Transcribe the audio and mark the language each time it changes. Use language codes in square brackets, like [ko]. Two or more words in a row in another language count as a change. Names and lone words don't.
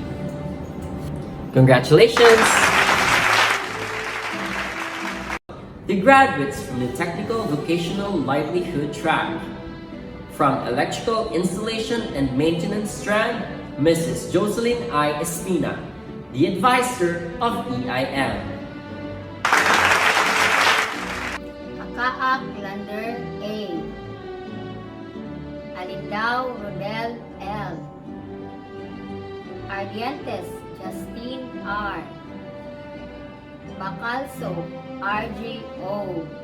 [en] Congratulations! The graduates from the Technical Vocational Livelihood track. From Electrical Installation and Maintenance strand, Mrs. Jocelyn I. Espina, the advisor of EIM. Akaak Lander A. Alindao Rodel L. Ardientes Justine R. Bacalso RG O.